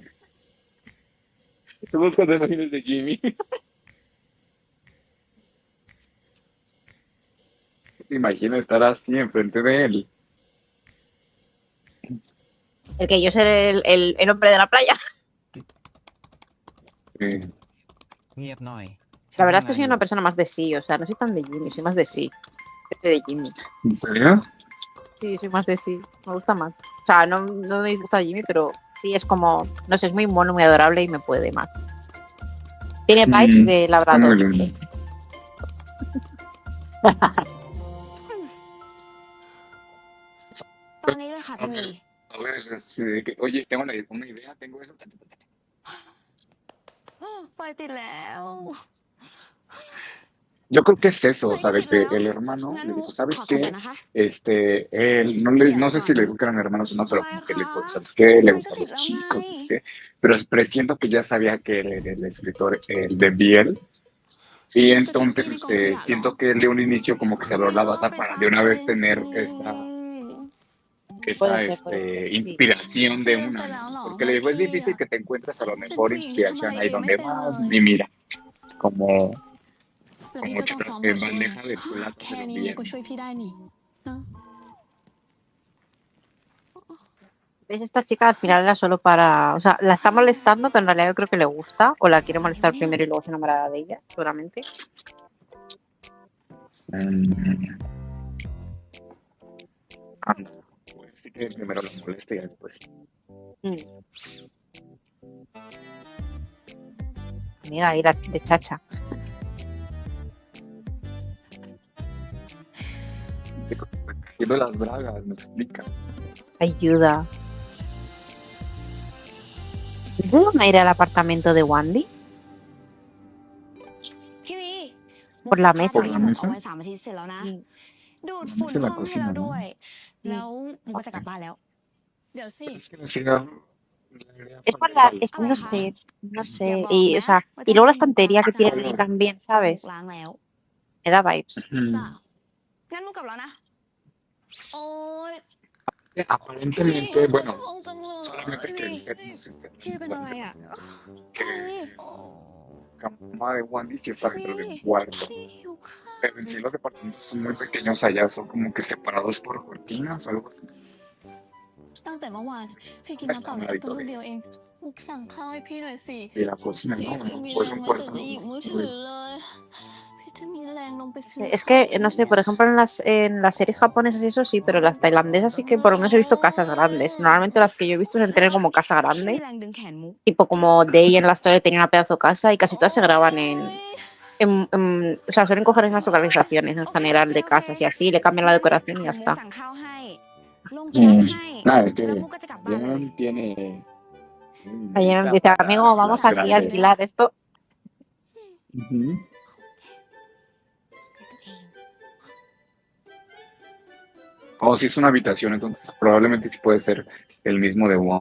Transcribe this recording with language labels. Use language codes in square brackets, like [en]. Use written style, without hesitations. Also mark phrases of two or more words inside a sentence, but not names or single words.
[es] Estoy buscando imágenes de Jimmy. ¿Te imaginas estar así enfrente de él? El que yo seré el hombre de la playa. Sí. [th] เงียบหน่อย [es] La verdad es que soy una persona más de sí, o sea, no soy tan de Jimmy, soy más de sí. Jefe de Jimmy. ¿En serio? Sí, soy más de sí, me gusta más. O sea, no me gusta Jimmy, pero sí es como, no sé, es muy mono, muy adorable y me puede más. Tiene vibes de Está labrador. muy lindo. [th] ตอนนี้เลยค่ะพี่หมี [es] A ver, es así de que, oye, tengo una idea, tengo eso. [th] ไฟติดแล้ว [es] Yo creo que es eso, [th] ไฟ [es] o sea, [th] ก็ติ [es] de [th] ด [es] que [th] แล้ว [es] el hermano [th] งั้น [es] le [th] มุก [es] dijo, [th] ข [es] ¿sabes [th] อตัวก่อน [es] qué? [th] นะคะ [es] Él, no sé si le dijo que eran hermanos o no, pero como que le dijo, ¿sabes qué? Le [th] ไฟก็ [es] gustan [th] ติด [es] los [th] แล้วไง [es] chicos, ¿sabes qué? Pero presiento que ya sabía que él era el escritor, el de Biel, y [th] มุกจะทิ้ง [es] entonces [th] พี่ในกองขยะเหรอ [es] siento que de un inicio como que se abrió la bata [th] ไป [es] para [th] สร้าง [es] de una [th] ตัวเอ [es] vez [th] ง [es] tener [th] สิ [es] Puede ser, sí. inspiración de [th] ลืม [es] una, [th] ไปแล้ว [es] ¿no? [th] เหรอ [es] Porque le [th] ว่า [es] dijo, es [th] พี่ [es] difícil [th] อะ [es] que te encuentres a lo [th] เป็น [es] mejor [th] ผู้หญิงที่ทำอะไร [es] inspiración [th] เอ [es] ahí [th] งไม่ [es] donde [th] เป็น [es] vas, [th] เลย [es] y mira, como, [th] เดี๋ยว [es] como [th] พี่ก็ต้องซ้อมบท [es] en [th] เอง [es] bandeja de plata [th] แค่ [es] se lo [th] นี้มุก [es] envían. [th] ก็ช่วยพี่ได้นี่เนอะ [es] ¿Ves? Esta chica al final era solo para. O sea, la está molestando, pero en realidad yo creo que le gusta. O la quiere molestar primero y luego se enamorará de ella, seguramente. Mm, anda, pues sí que primero lo molesta y ya después. Mira, ahí la de chacha. Recogiendo las bragas, me explica. Ayuda. ¿De dónde ir al apartamento de Wandy? [th] พี่วีมุก [es] Por la [th] ซักผ้า [es] mesa [th] ที่หมกเอาไว้3 อาทิตย์เสร็จแล้วนะ [es] Sí. [th] ดูด [es] La [th] ฝุ่น [es] mesa en [th] ห้ [es] la [th] องให้เรา [es] cocina, ¿no? [th] ด้วย [es] Sí. [th] แล้วมุกก็จะกลับบ้านแล้ว เดี๋ยวสิ [es] Es que la hacía, le haría Es por falta la. el- Es, no sé, no [th] อย่า [es] sé. [th] บอก [es] Y, [th] นะ [es] o sea, [th] ว่า [es] y [th] จะ [es] luego la [th] ให้ [es] estantería que [th] มุก [es] tienen ahí también, [th] มุก [es] ¿sabes? [th] ล้างแล้ว [es] Me da vibes. [th] เปล่างั้นมุกกลับแล้วนะ โอ๊ย [es] Aparentemente, [th] ปวด [es] bueno, [th] ท้องจังเลย [es] solamente [th] พี่ [es] que [th] วี [es] el set nos esté [th] พี่เป็นอะไรอ่ะ [es] que [th] เฮ้ย [es] cama de Wandy sí está dentro de un cuarto. [th] พี่หิวข้าว [es] Pero en sí los departamentos son muy pequeños allá, son como que separados por cortinas o algo así. [th] ตั้งแต่เมื่อวานพี่กินน้ำเปล่าในแอปเปิ้ลลูกเดียวเอง มุกสั่งข้าวให้พี่หน่อยสิ [es] Y la cocina, [th] พี่ [es] no, [th] ไม่ [es] no, [th] มี [es] pues [th] แรง [es] un [th] แม้แต่ [es] cuarto. [th] จะหยิบมือถือเลย พี่จะมีแรงลงไปซื้อ [es] Es que, no sé, por ejemplo, en las series japonesas y eso sí, pero las tailandesas sí que por lo menos he visto casas grandes. Normalmente las que yo he visto suelen tener como casa [th] พี่มี [es] grande. [th] แรงดึงแขนมุก [es] Tipo como Day en la historia tenía una pedazo de casa y casi todas se graban o sea, suelen coger esas localizaciones en general de casas y así, le cambian la decoración y ya [th] มุก [es] está. [th] สั่งข้าวให้ลงไปรับให้ [es] Nada, es [th] แล้ว [es] que [th] มุกก็จะกลับบ้านเลย [es] Jen tiene. Ayer me dice, amigo, vamos aquí a grande. alquilar esto. Ujú. Oh, sí es una habitación, entonces probablemente sí puede ser el mismo de Wong.